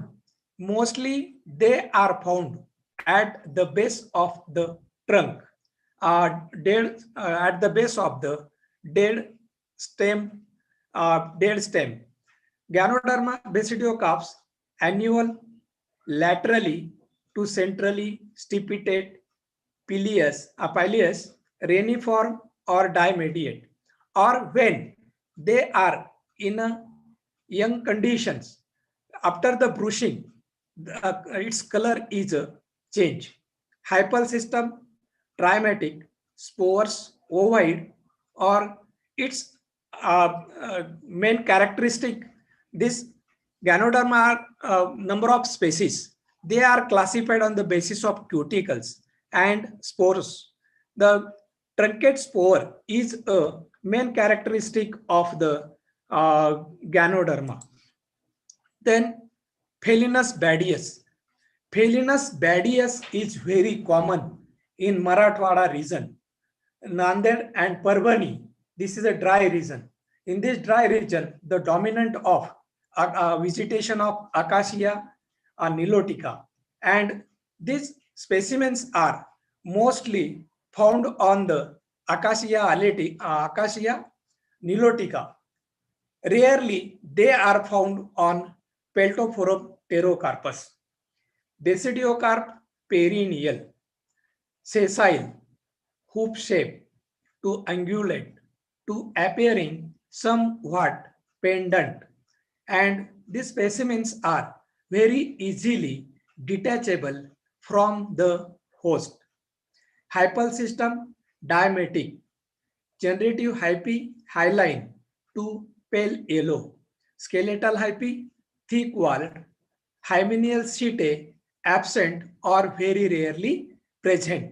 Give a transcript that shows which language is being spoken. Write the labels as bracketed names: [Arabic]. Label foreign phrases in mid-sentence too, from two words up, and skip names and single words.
[English] Mostly they are found at the base of the trunk, at the base of the dead stem. Ganoderma basidiocarps annual, laterally to centrally stipitate, pileus, reniform or dimediate, or when they are in a young conditions, after the brushing, its color is a change. Hypal system trimatic, spores ovoid, or its main characteristic. This Ganoderma are number of species. They are classified on the basis of cuticles and spores. The truncate spore is a main characteristic of the Ganoderma. Then Phalinus badius. Phalinus badius is very common in Marathwada region, Nanded and Parvani. This is a dry region. In this dry region, the dominant of vegetation of Acacia nilotica, and these specimens are mostly found on the Acacia nilotica. Rarely they are found on Peltophorum pterocarpus. Basidiocarp perennial, sessile, hoop shape to ungulate to appearing somewhat pendant, and these specimens are very easily detachable from the host. Hypal system diametic, generative hyphae hyaline to pale yellow, skeletal hyphae thick walled, hymeneal setae absent or very rarely present.